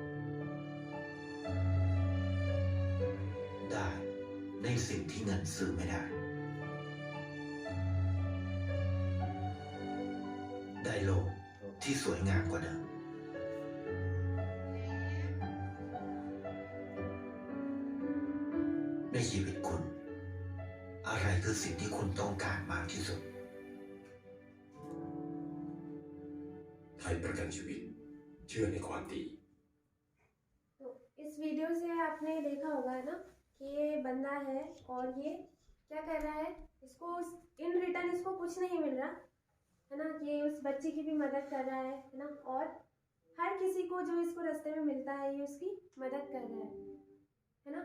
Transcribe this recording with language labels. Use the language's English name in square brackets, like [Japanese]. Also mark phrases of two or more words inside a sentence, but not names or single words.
[Thai] ได้ในสิ่งที่เงินซื้อไม่ได้ได้โลกที่สวยงามกว่าเดิมในชีวิตคุณอะไรคือสิ่งที่คุณต้องการมากที่สุด ไทยประกันชีวิตเชื่อในความดี [Hindi] तो इस वीडियो से आपने देखा होगा ना कि ये बंदा है और ये क्या कर रहा है, इसको [English] in return [Hindi] इसको कुछ नहीं मिल रहा, है ना। ये उस बच्चे की भी मदद कर रहा है ना, और हर किसी को जो इसको रास्ते में मिलता है ये उसकी मदद कर रहा है ना।